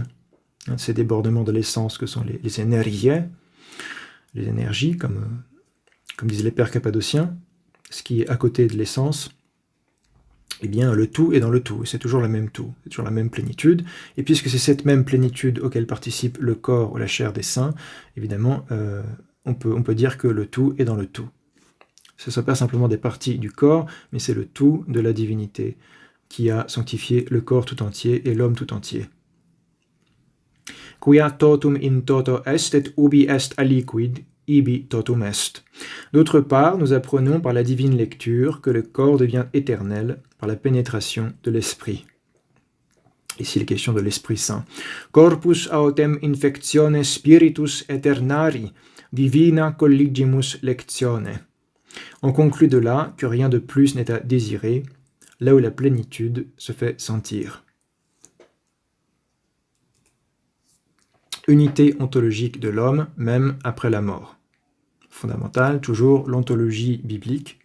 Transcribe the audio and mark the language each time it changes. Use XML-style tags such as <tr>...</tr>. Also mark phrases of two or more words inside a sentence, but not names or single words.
<fr>Ces débordements de l'essence que sont les énergies, comme disaient les pères cappadociens, ce qui est à côté de l'essence, eh bien, le tout est dans le tout, c'est toujours le même tout, c'est toujours la même plénitude, et puisque c'est cette même plénitude auquel participe le corps ou la chair des saints, évidemment, on peut dire que le tout est dans le tout. Ce ne sont pas simplement des parties du corps, mais c'est le tout de la divinité qui a sanctifié le corps tout entier et l'homme tout entier.</fr> <la>quia totum in toto est et ubi est aliquid, ibi totum est.</la> <fr>D'autre part, nous apprenons par la divine lecture que le corps devient éternel par la pénétration de l'esprit. Ici, il est question de l'Esprit Saint.</fr> <la>Corpus autem infectione spiritus aeternari, divina colligimus lectione.</la> <fr>On conclut de là que rien de plus n'est à désirer, là où la plénitude se fait sentir. Unité ontologique de l'homme, même après la mort. Fondamental, toujours l'ontologie biblique.</fr>